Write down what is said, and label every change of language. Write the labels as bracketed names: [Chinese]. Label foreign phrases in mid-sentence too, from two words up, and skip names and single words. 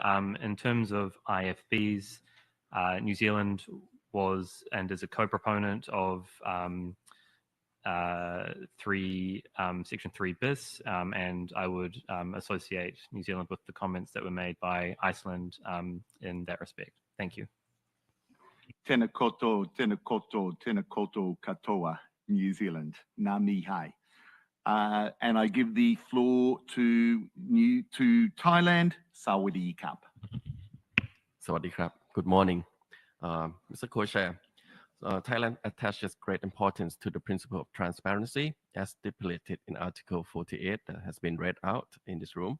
[English] In terms of IFBs, New Zealand was and is a co-proponent of Section 3 bis, and I would associate New Zealand with the comments that were made by Iceland in that respect. Thank you. [Māori] Tēnā koutou, tēnā koutou, tēnā koutou katoa, New Zealand. Ngā mihi. [English] And I give the floor to Thailand, [Thai] สวัสดีครับ. สวัสดีครับ. [English] Good morning, Mr. Co-Chair. Thailand attaches great importance to the principle of transparency as stipulated in Article 48 that has been read out in this room.